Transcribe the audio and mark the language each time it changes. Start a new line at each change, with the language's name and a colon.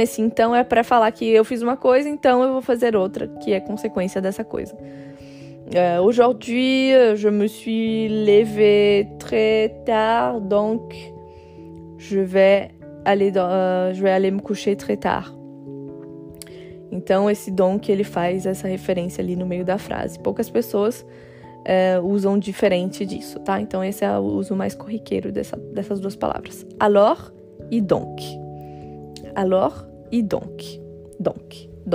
Portuguese: Esse então é pra falar que eu fiz uma coisa, então eu vou fazer outra, que é consequência dessa coisa.
French: Aujourd'hui, je me suis levée très tard, donc je vais aller me coucher très tard.
Portuguese: Então, esse donc, ele faz essa referência ali no meio da frase. Poucas pessoas usam diferente disso, tá? Então, esse é o uso mais corriqueiro dessas duas palavras.
French: Alors e donc. Alors e donc. Donc.